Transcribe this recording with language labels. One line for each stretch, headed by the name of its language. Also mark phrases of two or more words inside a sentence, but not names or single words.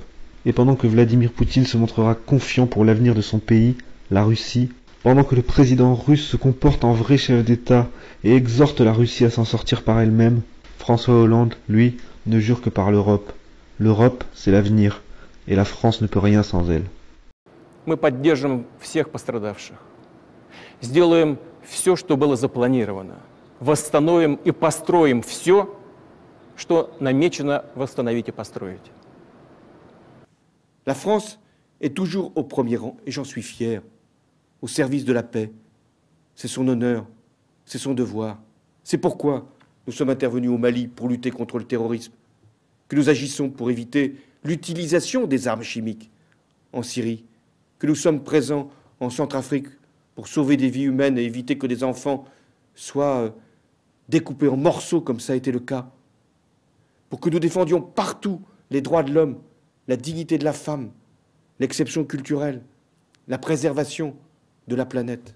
French: Et pendant que Vladimir Poutine se montrera confiant pour l'avenir de son pays, la Russie, pendant que le président russe se comporte en vrai chef d'État et exhorte la Russie à s'en sortir par elle-même, François Hollande, lui, ne jure que par l'Europe. L'Europe, c'est l'avenir, et la France ne peut rien sans elle.
Russian: Мы поддержим всех пострадавших, сделаем все, что было запланировано, восстановим и построим все, что намечено восстановить и построить.
French: La France est toujours au premier rang, et j'en suis fier, au service de la paix. C'est son honneur, c'est son devoir. C'est pourquoi nous sommes intervenus au Mali pour lutter contre le terrorisme, que nous agissons pour éviter l'utilisation des armes chimiques en Syrie, que nous sommes présents en Centrafrique pour sauver des vies humaines et éviter que des enfants soient découpés en morceaux comme ça a été le cas, pour que nous défendions partout les droits de l'homme, la dignité de la femme, l'exception culturelle, la préservation de la planète.